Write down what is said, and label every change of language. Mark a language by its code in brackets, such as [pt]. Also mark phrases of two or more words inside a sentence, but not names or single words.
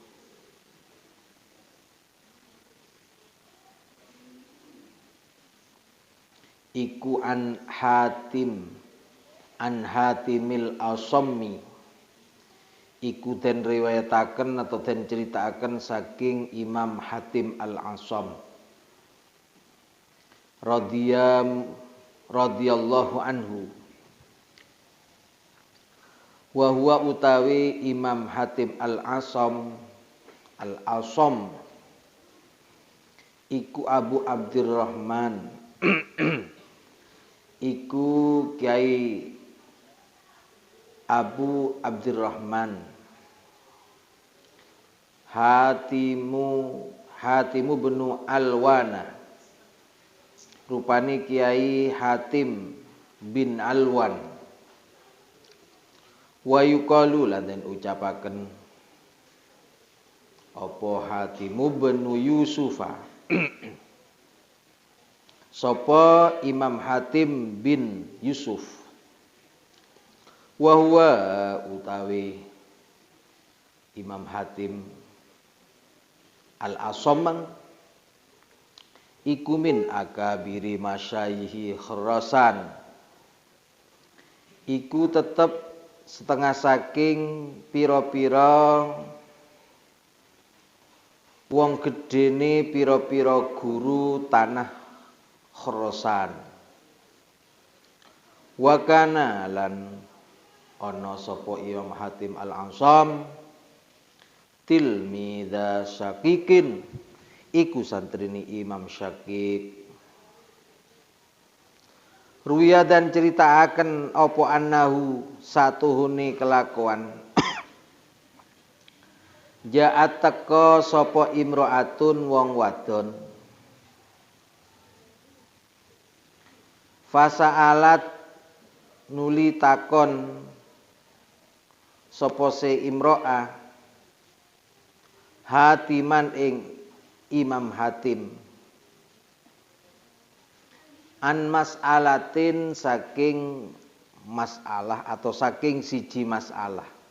[jv] Iku [ar] عن حاتم الأصم, [jv] iku den riwayataken atau den ceritaken saking Imam Hatim Al-Asam [ar] رضي الله عنه. وهو [jv] utawi Imam Hatim Al-Asam iku Abu Abdurrahman iku Kiai Abu Abdurrahman Hatimu benu Alwana, rupane Kiai Hatim bin Alwan. [ar] ويقال [jv] lan den ucapaken apa Hatimu benu Yusufa sapa Imam Hatim bin Yusuf. [ar] وهو [jv] utawi Imam Hatim Al-Asam iku [ar] من أكابر مشايخ خراسان, [jv] iku tetep setengah saking pira-pira wong gedene pira-pira guru tanah Khurasan. [ar] وكان [jv] lan ana sapa Imam Hatim Al-Asam [ar] تلميذ شقيق, [jv] iku santrine Imam Syaqiq. Ruya dan ceritakan apa annahu satuhune kelakuan ja'at teka sapa imro'atun wong wadon fasa'alat nuli takon sapa se imro'ah Hatiman ing Imam Hatim [ar] عن مسألة [jv] saking masalah atau saking siji masalah.